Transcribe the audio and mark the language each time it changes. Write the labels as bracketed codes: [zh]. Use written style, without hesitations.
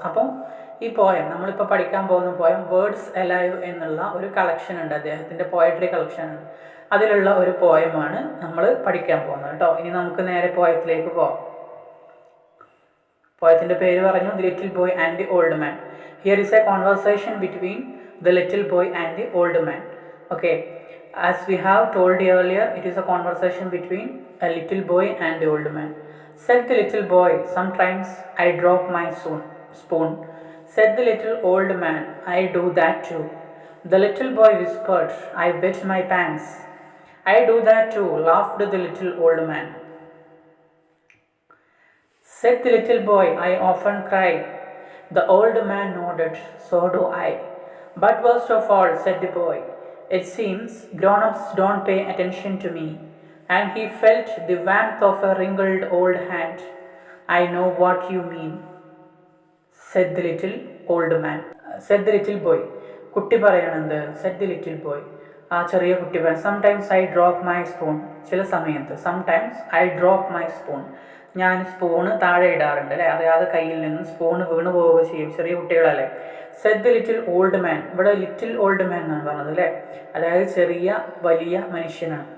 [ml] അപ്പം ഈ പോയം നമ്മളിപ്പോൾ പഠിക്കാൻ പോകുന്ന പോയം വേർഡ്സ് അലൈവ് എന്നുള്ള ഒരു കളക്ഷൻ ഉണ്ട്, അദ്ദേഹത്തിൻ്റെ പോയട്രി കളക്ഷൻ ഉണ്ട്. അതിലുള്ള ഒരു പോയമാണ് നമ്മൾ പഠിക്കാൻ പോകുന്നത് കേട്ടോ. ഇനി നമുക്ക് നേരെ പോയത്തിലേക്ക് പോകാം. പോയത്തിൻ്റെ പേര് പറഞ്ഞു, [en] The little boy and the old man. Here is a conversation between the little boy and the old man. Okay, as we have told earlier, it is a conversation between a little boy and the old man. Said the little boy, sometimes I drop my spoon. Said the little old man, I do that too. The little boy whispered, I wet my pants. I do that too, laughed the little old man. Said the little boy, I often cry. The old man nodded, so do I. But worst of all, said the boy, it seems grown-ups don't pay attention to me. And he felt the warmth of a wrinkled old hand. I know what you mean, said the little old man. Said the little boy. [ml] കുട്ടി പറയണത് [en] said the little boy. [ml] ആ ചെറിയ കുട്ടി പറയും, [en] Sometimes I drop my spoon. [ml] ചില സമയത്ത് sometimes I drop my spoon, ഞാൻ spoon താഴെ ഇടാറുണ്ട് അല്ലേ, അറിയാതെ കയ്യിൽ നിന്ന് സ്പൂണ് വീണ് പോവുക ചെയ്യും, ചെറിയ കുട്ടികളല്ലേ. [en] Said the little old man. [ml] ഇവിടെ ലിറ്റിൽ ഓൾഡ് മാൻ എന്നാണ് പറഞ്ഞത് അല്ലേ, അതായത് ചെറിയ വലിയ മനുഷ്യനാണ്.